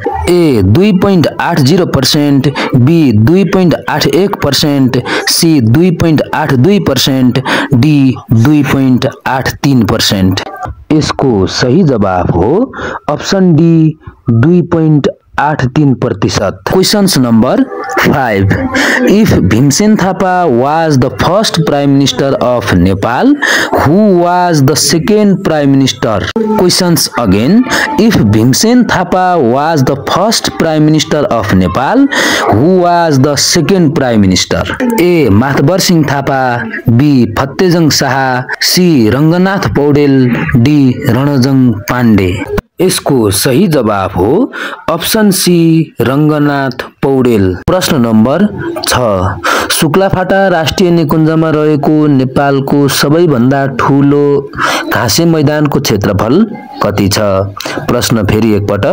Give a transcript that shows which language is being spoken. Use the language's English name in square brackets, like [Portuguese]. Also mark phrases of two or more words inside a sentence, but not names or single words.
[Nepali] ए 2.80%, बी 2.81%, सी 2.82%, डी 2.83%। यसको सही जवाफ हो [English] option D [Nepali] 2.83%। [English] Questions number 5. If Bhimsen Thapa was the first Prime Minister of Nepal, who was the second Prime Minister? Questions again. If Bhimsen Thapa was the first Prime Minister of Nepal, who was the second Prime Minister? A. Mathbar Singh Thapa, B. Phattejang Saha, C. Ranganath Paudel, D. Ranajang Pandey। [Nepali] यसको सही जवाब हो [English] option C [Nepali] रंगनाथ पौडेल। प्रश्न नम्बर 6। शुक्लाफाटा राष्ट्रिय निकुञ्जमा रहेको नेपालको सबैभन्दा ठूलो घाँसे मैदानको क्षेत्रफल कति छ? प्रश्न फेरि एकपटक।